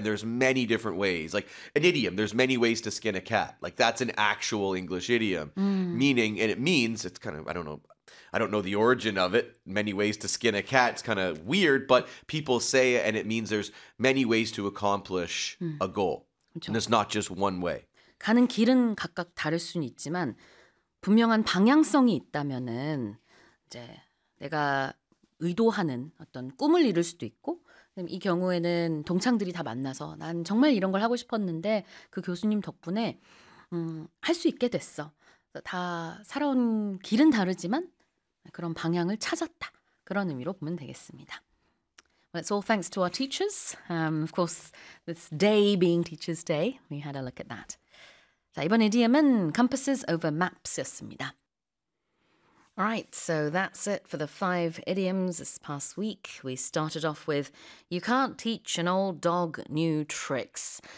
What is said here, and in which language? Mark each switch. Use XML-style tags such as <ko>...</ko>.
<en>And there's many different ways. Like an idiom, there's many ways to skin a cat. Like that's an actual English idiom. Mm. Meaning, and it means, it's kind of, I don't know the origin of it. Many ways to skin a cat. It's kind of weird, but people say it and it means there's many ways to accomplish a goal.</en> <ko>그렇죠.</ko> <en>And it's not just one way.</en> <ko>가는 길은 각각 다를 수는 있지만 분명한 방향성이 있다면은 이제 내가 의도하는 어떤 꿈을 이룰 수도 있고 이 경우에는 동창들이 다 만나서 난 정말 이런 걸 하고 싶었는데 그 교수님 덕분에 할 수 있게 됐어. 다 살아온 길은 다르지만 그런 방향을 찾았다. 그런 의미로 보면 되겠습니다.</ko> <en>Well, it's all thanks to our teachers. Of course, this day being Teacher's Day, we had a look at that.</en> <ko>자, 이번 idiom은 compasses over maps였습니다.</ko> <en>All right, so that's it for the five idioms this past week. We started off with, you can't teach an old dog new tricks.</en>